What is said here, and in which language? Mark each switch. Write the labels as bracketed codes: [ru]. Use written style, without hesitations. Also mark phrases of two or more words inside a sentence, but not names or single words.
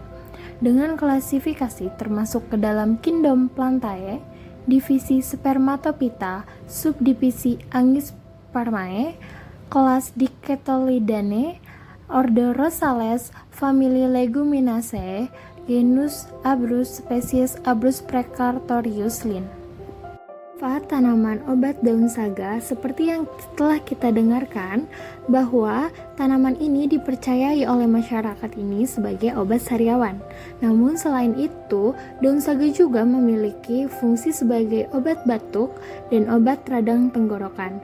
[id] Dengan klasifikasi termasuk ke dalam kingdom Plantae, divisi Spermatophyta, subdivisi Angisparmae, kelas Dicotyledone, ordo Rosales, famili Leguminosae, genus Abrus, spesies Abrus precartorius Linn. Manfaat tanaman obat daun saga seperti yang telah kita dengarkan bahwa tanaman ini dipercayai oleh masyarakat ini sebagai obat sariawan. Namun selain itu, daun saga juga memiliki fungsi sebagai obat batuk dan obat radang tenggorokan.